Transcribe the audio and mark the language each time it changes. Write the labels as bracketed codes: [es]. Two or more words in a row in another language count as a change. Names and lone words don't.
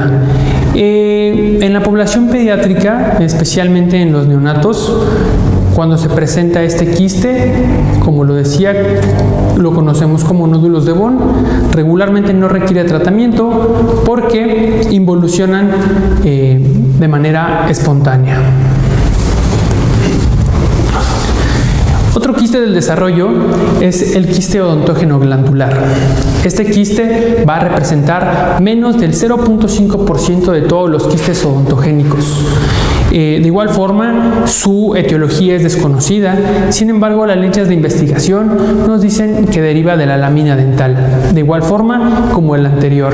[es] En la población pediátrica, especialmente en los neonatos, cuando se presenta este quiste, como lo decía, lo conocemos como nódulos de Von, regularmente no requiere tratamiento porque involucionan de manera espontánea. Otro quiste del desarrollo es el quiste odontógeno glandular. Este quiste va a representar menos del 0.5% de todos los quistes odontogénicos. De igual forma, su etiología es desconocida, sin embargo, las líneas de investigación nos dicen que deriva de la lámina dental, de igual forma como el anterior.